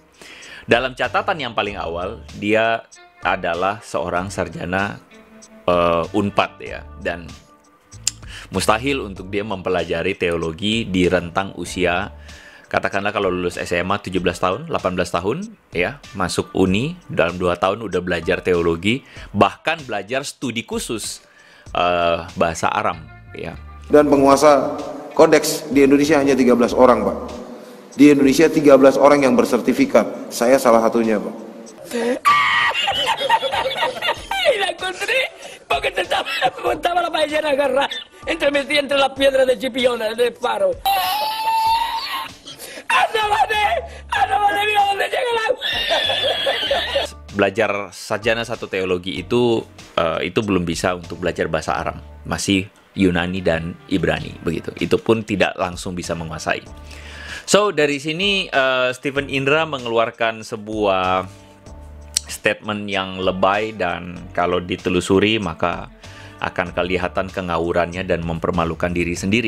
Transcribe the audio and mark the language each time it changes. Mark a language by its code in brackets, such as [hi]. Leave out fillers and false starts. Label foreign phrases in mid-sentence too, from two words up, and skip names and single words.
[id] Dalam catatan yang paling awal, dia adalah seorang sarjana Unpad, ya, dan mustahil untuk dia mempelajari teologi di rentang usia, katakanlah kalau lulus SMA 17 tahun, 18 tahun, ya, masuk uni, dalam 2 tahun udah belajar teologi, bahkan belajar studi khusus bahasa Aram, ya. Dan penguasa kodeks di Indonesia hanya 13 orang, Pak. Di Indonesia 13 orang yang bersertifikat. Saya salah satunya, Pak. [es] La encontré porque estaba la paellera agarrada entre las piedras de Chipiona, del faro. Anda, mira dónde llega el agua. [id] Belajar sarjana satu teologi itu belum bisa untuk belajar bahasa Aram, masih Yunani dan Ibrani, begitu. Itu pun tidak langsung bisa menguasai. So, dari sini Stephen Indra mengeluarkan sebuah statement yang lebay, dan kalau ditelusuri maka akan kelihatan kengawurannya dan mempermalukan diri sendiri.